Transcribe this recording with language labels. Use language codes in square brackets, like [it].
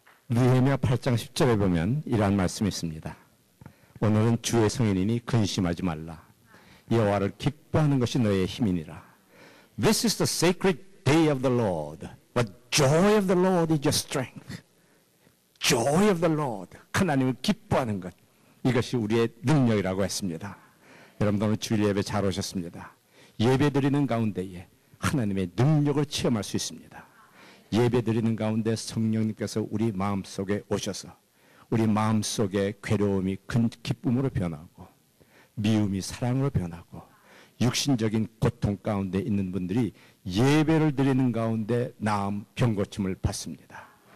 [ko] 느헤미야 8장 10절에 보면 이러한 말씀이 있습니다. 오늘은 주의 성인이니 근심하지 말라. 여호와를 기뻐하는 것이 너의 힘이니라. [en] This is the sacred day of the Lord. The joy of the Lord is your strength. Joy of the Lord. [ko] 하나님을 기뻐하는 것. 이것이 우리의 능력이라고 했습니다. 여러분들 오늘 주일 예배 잘 오셨습니다. 예배 드리는 가운데에 하나님의 능력을 체험할 수 있습니다. 예배 드리는 가운데 성령님께서 우리 마음속에 오셔서 우리 마음속에 괴로움이 큰 기쁨으로 변하고 미움이 사랑으로 변하고 육신적인 고통 가운데 있는 분들이 예배를 드리는 가운데 나음 병고침을 받습니다.